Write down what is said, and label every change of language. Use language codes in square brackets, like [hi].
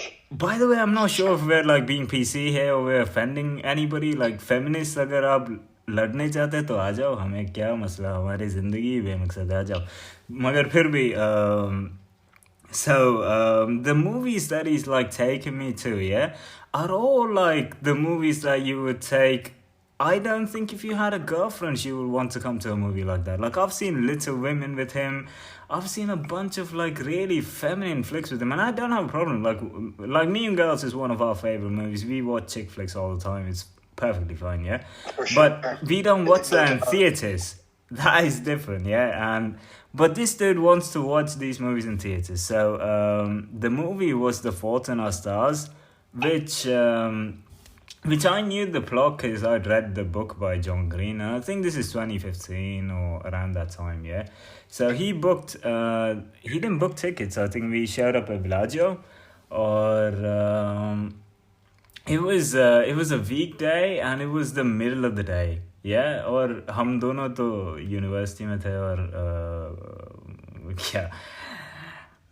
[en] By the way, I'm not sure if we're like being PC here or we're offending anybody. Like feminists, [hi] अगर आप लड़ने चाहते तो आ जाओ, हमें क्या मसला, हमारी ज़िंदगी बेमकसद आ जाओ. मगर फिर भी [en] so the movies that he's like taking me to, yeah, are all like the movies that you would take. I don't think if you had a girlfriend she would want to come to a movie like that. Like I've seen Little Women with him, I've seen a bunch of like really feminine flicks with him, and I don't have a problem. Like Mean Girls is one of our favorite movies. We watch chick flicks all the time. It's perfectly fine, yeah. But we don't watch that in theaters. That is different, yeah. But this dude wants to watch these movies in theaters. So the movie was The Fault in Our Stars, which I knew the plot because I'd read the book by John Green. And I think this is 2015 or around that time, yeah. So he didn't book tickets. I think we showed up at Bellagio, or it was a weekday and it was the middle of the day. [hi] Yeah, और हम दोनों तो university में थे और क्या